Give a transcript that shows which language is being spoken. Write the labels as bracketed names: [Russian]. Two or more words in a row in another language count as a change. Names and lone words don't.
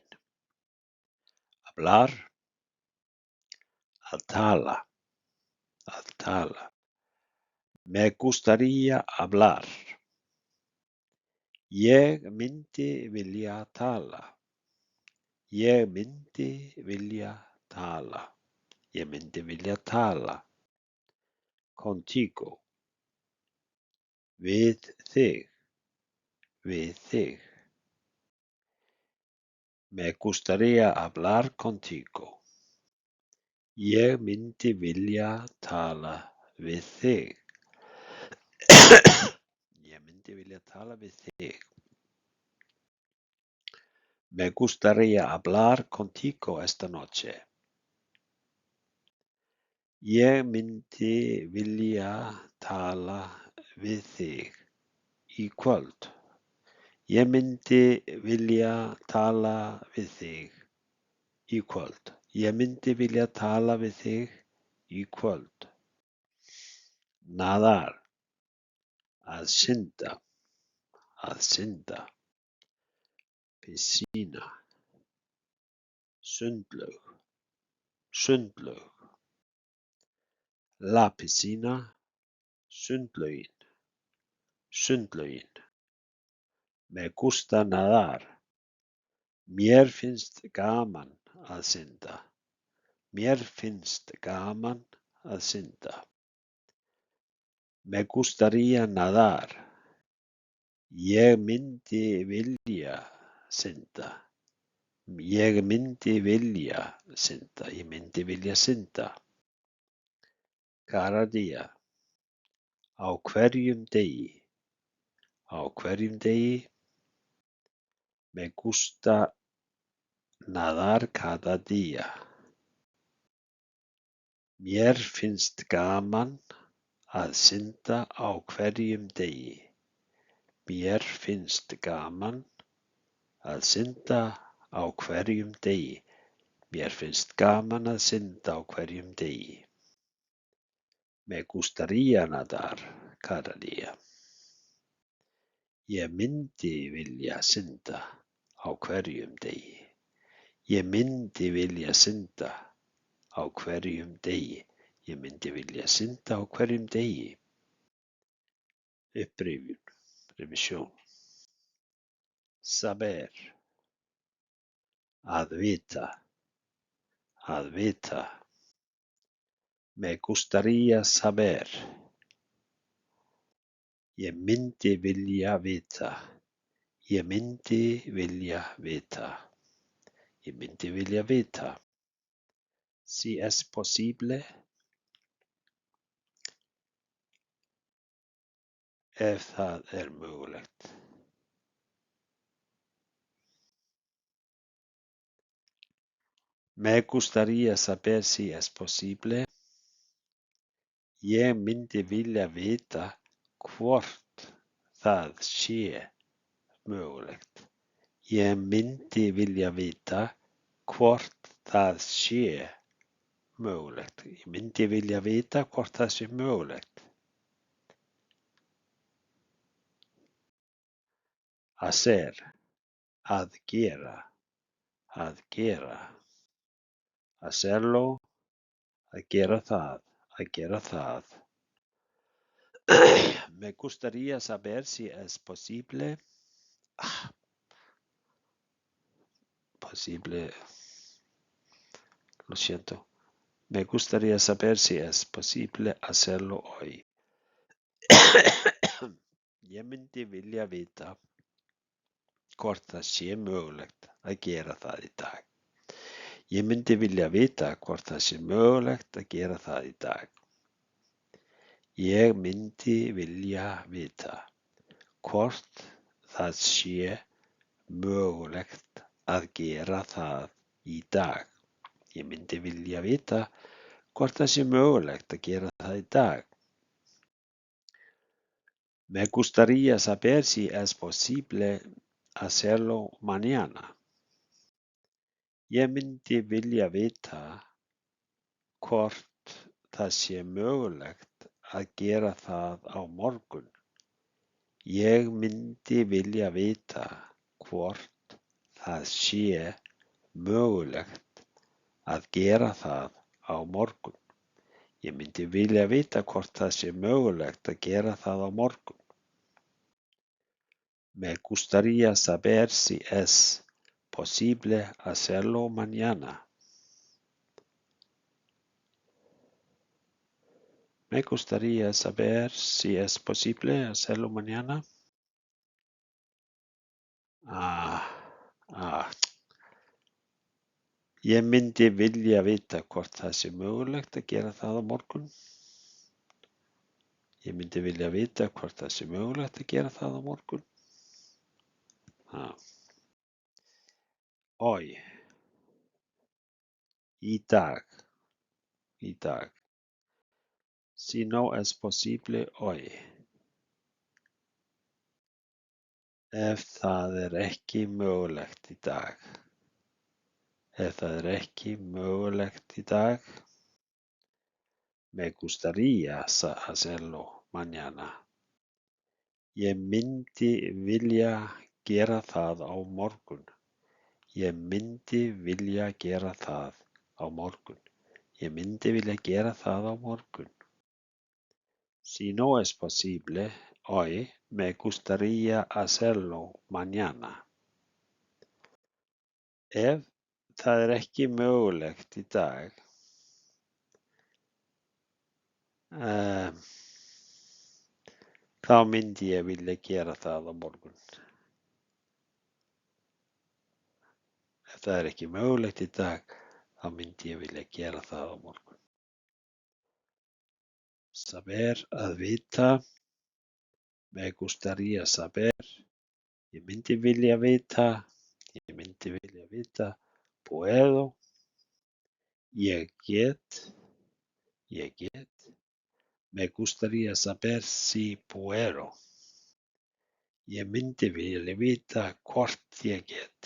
[Icelandic] Hablar. Að tala. Að tala. [Spanish] Me gustaría hablar. [Icelandic] Ég myndi vilja tala. Ég myndi vilja tala. Ég myndi vilja tala. Contigo. Við þig. við þig. [Spanish] Me gustaría hablar contigo. [Icelandic] Ég myndi vilja tala við þig. Ég myndi vilja tala við þig. [Spanish] Me gustaría hablar contigo esta noche. [Icelandic] Ég myndi vilja tala við þig í kvöld. Ég myndi vilja tala við þig í kvöld. Ég myndi vilja tala við þig í kvöld. Nadar. Að synda. Að synda. Piscina. Sundlaug. Sundlaug. [Spanish] La piscina. [Icelandic] Sundlaugin. Sundlaugin. [Spanish] Me gusta nadar. [Icelandic] Mér finnst gaman að synda. Mér finnst gaman að synda. [Spanish] Me gustaría nadar. [Icelandic] Ég myndi vilja synda. Ég myndi vilja synda. Ég myndi vilja synda. [Spanish] Cada día. [Icelandic] Á hverjum degi. Á hverjum degi. [Spanish] Me gusta nadar cada día. [Icelandic] Mér finnst gaman að synda á hverjum degi. Mér finnst gaman að synda á hverjum degi. Mér finnst gaman að synda á hverjum degi. [Spanish] Me gustaría nadar cada día. [Icelandic] Ég myndi vilja synda á hverjum degi. Ég myndi vilja synda á hverjum degi. Ég myndi vilja synda á hverjum degi. Upprifjun, revisjón. Saber. Að vita. Að vita. [Spanish] Me gustaría saber. [Icelandic] Ég myndi vilja vita. Ég myndi vilja vita. Ég myndi vilja vita. [Spanish] Si es posible. [Icelandic] Ef það er mögulegt. [Spanish] Me gustaría saber si es posible. [Icelandic] Ég myndi vilja vita hvort það sé mögulegt. Ég myndi vilja vita hvort það sé mögulegt. Ég myndi vilja vita hvort það sé mögulegt. Hacer. Að gera. Að gera. Hacerlo. Að gera það. Að gera það. [Spanish] Me gustaría saber si es posible. Posible. Lo siento. Me gustaría saber si es posible hacerlo hoy. [Icelandic] Ég myndi vilja vita hvort það sé mögulegt að gera það í dag. Ég myndi vilja vita hvort það sé mögulegt að gera það í dag. Ég myndi vilja vita hvort það sé mögulegt að gera það í dag. Ég myndi vilja vita hvort það sé mögulegt að gera það í dag. [Spanish] Me gustaría saber si es posible hacerlo mañana. [Icelandic] Ég myndi vilja vita hvort það sé mögulegt að gera það á morgun. Ég myndi vilja vita hvort það sé mögulegt að gera það á morgun. Ég myndi vilja vita hvort það sé mögulegt að gera það á morgun. [Spanish] Me gustaría saber si es posible hacerlo mañana. Me gustaría saber si es posible hacerlo mañana. Ah, ah. [Icelandic] Ég myndi vilja vita hvort það sé mögulegt að gera það á morgun. Ég myndi vilja vita hvort það sé mögulegt að gera það á morgun. Ah. Hoy. Í dag. Í dag. [Spanish] Si no es posible hoy. [Icelandic] Ef það er ekki mögulegt í dag. Ef það er ekki mögulegt í dag. [Spanish] Me gustaría hacerlo mañana. [Icelandic] Ég myndi vilja gera það á morgun. Ég myndi vilja gera það á morgun. Ég myndi vilja gera það á morgun. [Spanish] Si no es posible hoy, me gustaría hacerlo mañana. [Icelandic] Ef það er ekki mögulegt í dag, þá myndi ég vilja gera það á morgun. Ef það er ekki mögulegt í dag, þá myndi ég vilja gera það á morgun. Saber, að vita. [Spanish] Me gustaría saber. [Icelandic] Ég myndi vilja vita. Ég myndi vilja vita. Puedo. Ég get. Ég get. [Spanish] Me gustaría saber si puedo. [Icelandic] Ég myndi vilja vita hvort ég get.